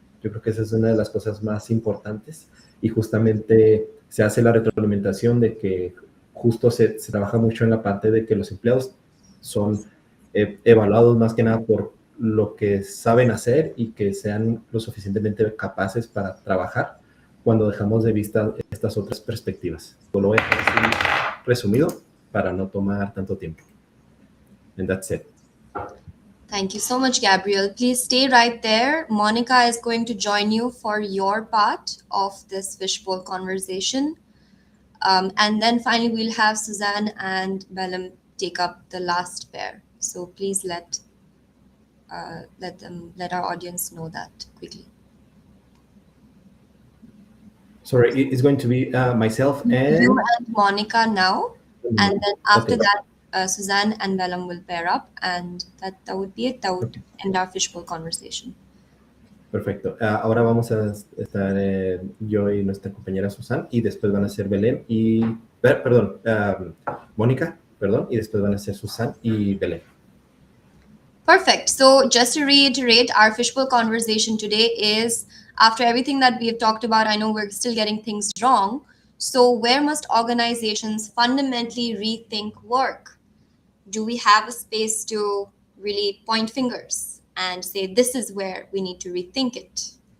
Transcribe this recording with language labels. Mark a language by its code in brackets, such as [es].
[es] Yo creo que esa es una de las cosas más importantes, y justamente se hace la retroalimentación de que justo se trabaja mucho en la parte de que los empleados son evaluados más que nada por lo que saben hacer y que sean lo suficientemente capaces para trabajar cuando dejamos de vista estas otras perspectivas. Lo voy a dejar así resumido para no tomar tanto tiempo. [en] And that's it. Thank you so much, Gabriel. Please stay right there. Monica is going to join you for your part of this fishbowl conversation. And then finally, we'll have Suzanne and Bellum take up the last pair. So please let our audience know that quickly. Sorry, it's going to be myself and You and Monica now, and then after Okay. that, Suzanne and Bellum will pair up, and that would be it. That would end our fishbowl conversation. [es] Perfecto. Ahora vamos a estar yo y nuestra compañera Susan, y después van a ser Belén y, perdón, Mónica, perdón, y después van a ser Susan y Belén. [en] Perfect. So just to reiterate, our fishbowl conversation today is, after everything that we have talked about, I know we're still getting things wrong. So where must organizations fundamentally rethink work? Do we have a space to really point fingers and say, this is where we need to rethink it?